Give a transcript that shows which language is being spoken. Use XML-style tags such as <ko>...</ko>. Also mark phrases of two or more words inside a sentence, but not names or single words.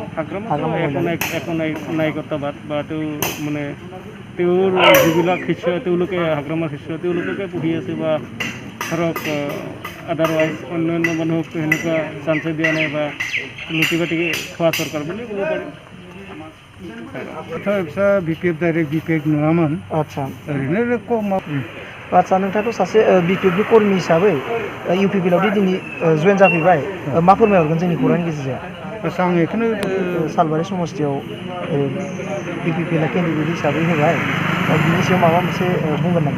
<as>হাগ্ৰামা নায়কত্ববাদ বা তেওঁৰ যিবিলাক শিষ্য, তেওঁলোকে হাগ্ৰামাৰ শিষ্য, তেওঁলোকে পঢ়ি আছে, বা ধৰক আদাৰৱাইজ অন্যান্য মানুহক সেনেকুৱা চান্সে দিয়া নাই, বা লুটি বাটি খোৱা চৰকাৰ বুলি ক'ব পাৰি।</as> <brx>BPF डाइरेक्ट BPF नङामोन। आदसा ओरैनो कम। आदसा नोंथाङाथ' सासे BPFनि कर्मि हिसाबै इउपिपिएलआवदि दिनै जयेन जाफैबाय, मा फोरमायहरगोन जोंनि खौरांनि गेजेरजों? आं बेखौनो सालबारि समस्थियाव BPPएलआ केन्डिडेट हिसाबै होबाय, बिनि सायाव माबा मोनसे बुंगोन नामा?</brx>